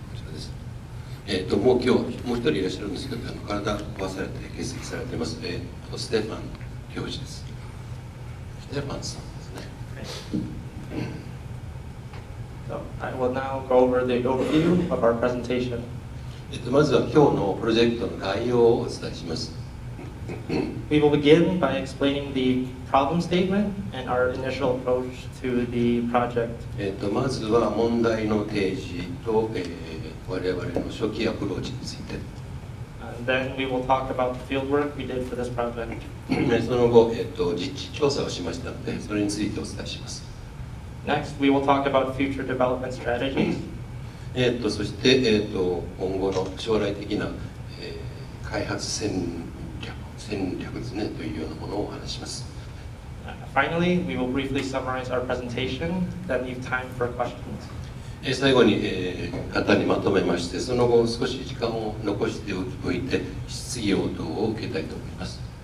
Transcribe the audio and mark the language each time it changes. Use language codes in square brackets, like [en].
[ja] こちらです。もう今日もう一人いらっしゃるんですけど、体壊されて欠席されています、ステファン教授です。ステファンさんですね。 [en] So I will now go over the overview of our presentation. [ja] まずは今日のプロジェクトの概要をお伝えします。 [en] We will begin by explaining the problem statement and our initial approach to the project. [ja] まずは問題の提示と、我々の初期アプローチについて。 [en] Then we will talk about the fieldwork we did for this project. [ja] その後、実地調査をしましたので、それについてお伝えします。 [en] Next, we will talk about future development strategies. [ja] そして、今後の将来的な、開発戦略ですねというようなものをお話します。 [en] Finally, we will briefly summarize our presentation, then leave time for questions. [ja] 最後に、簡単にまとめまして、その後少し時間を残しておいて質疑応答を受けたいと思います。